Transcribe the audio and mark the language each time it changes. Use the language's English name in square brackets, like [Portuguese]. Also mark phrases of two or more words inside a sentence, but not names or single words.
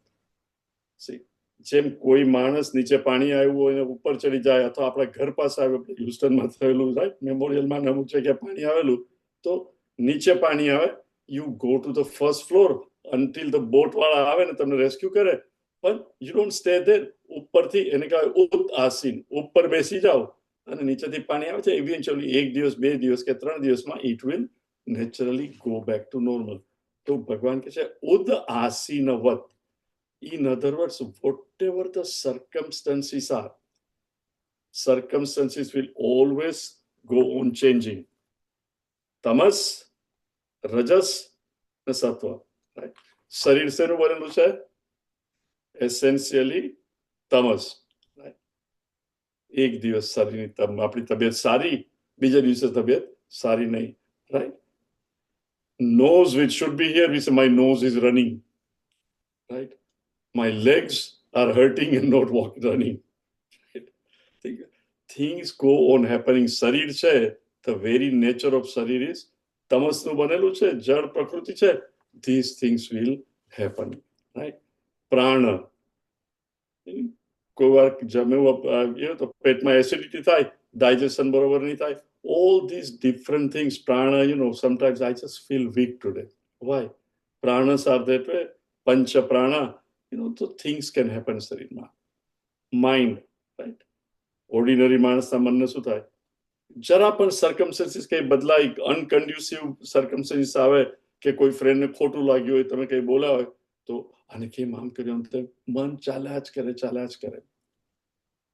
[Gujarati] જેમ કોઈ માણસ નીચે પાણી આવ્યું હોય ને ઉપર ચડી જાય, અથવા આપણા ઘર પાસે આવ્યું, હ્યુસ્ટનમાં થયેલું, રાઈટ, મેમોરિયલમાં અમુક જગ્યાએ પાણી આવેલું, તો નીચે પાણી આવે, [English] you go to the first floor until the boat [Gujarati] વાળા આવે ને તમને રેસ્ક્યુ કરે, પણ [English] you don't stay there. [Gujarati] ઉપરથી એને કહેવાય ઉદ આસીન, ઉપર બેસી જાઓ અને નીચેથી પાણી આવે છે, ઇવેન્ચ્યુઅલી 1 દિવસ 2 દિવસ કે 3 દિવસમાં [English] it will naturally go back to normal. [Gujarati] તો ભગવાન કહે છે ઉદ આસીનવત. [English] In other words, whatever the circumstances are, circumstances will always go on changing. Tamas, rajas and sattva. Right? [Gujarati] શરીર શેનું બનેલું છે? એસેન્શિયલી તમસ. Right? એક દિવસ શરીરની આપણી તબિયત સારી, બીજા દિવસે તબિયત સારી નહીં. [English] Right? Nose which should be here, we say my nose is running. Right? My legs are hurting and not running. Things go on happening. [Gujarati] શરીર છે, [English] the very nature of શરીર is [Gujarati] તમસનું બનેલું છે, જળ પ્રકૃતિ છે. [English] These things will happen. Right? [Gujarati] પ્રાણ, કોઈ વાર જમ્યું તો પેટમાં એસિડિટી થાય, ડાયજેશન બરોબર નહીં થાય. [English] All these different things, prana, sometimes I just feel weak today. Why? Pranas are that way. Pancha prana. So things can happen શરીરમાં. mind, right, [Gujarati] ઓર્ડિનરી માણસના મનને શું થાય, જરા પણ સર્કમસ્ટન્સીસ કંઈ બદલાય, [English] unconducive circumstances [Gujarati] આવે, કે કોઈ ફ્રેન્ડને ખોટું લાગ્યું હોય, તમે કંઈ બોલ્યા હોય, તો આને કેમ આમ કર્યું, મન ચાલ્યા જ કરે.